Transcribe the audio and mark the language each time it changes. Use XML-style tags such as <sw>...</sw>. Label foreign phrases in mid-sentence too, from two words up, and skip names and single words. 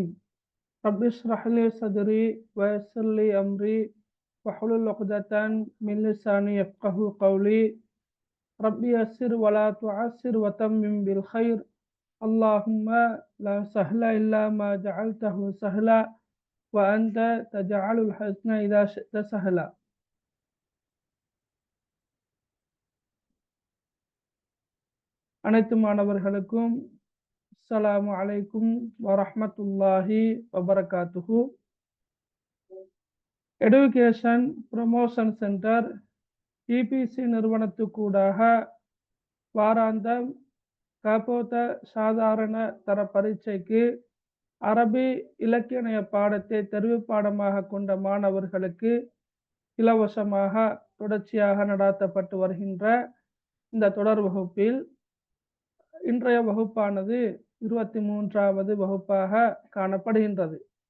<ar>رب اشرح لي صدري ويسر لي أمري واحلل عقدة من لساني يفقه قولي. ربي يسر ولا تعسر وتمم بالخير. اللهم لا سهل إلا ما جعلته سهلا وأنت تجعل الحزن إذا شئت سهلا.</ar> <ta>அனைத்து மாணவர்களுக்கும்</ta> <ar>السلام عليكم ورحمة الله وبركاته.</ar> <ta>எடுகேஷன் ப்ரமோஷன் சென்டர் இபிசி நிறுவனத்துக்கூடாக வாராந்த கபோத சாதாரண தர பரீட்சைக்கு அரபி இலக்கிய பாடத்தை தெரிவு பாடமாக கொண்ட மாணவர்களுக்கு இலவசமாக தொடர்ச்சியாக நடாத்தப்பட்டு வருகின்ற இந்த தொடர் வகுப்பில் இன்றைய வகுப்பானது 23வது வகுப்பாக காணப்படுகின்றது.</ta>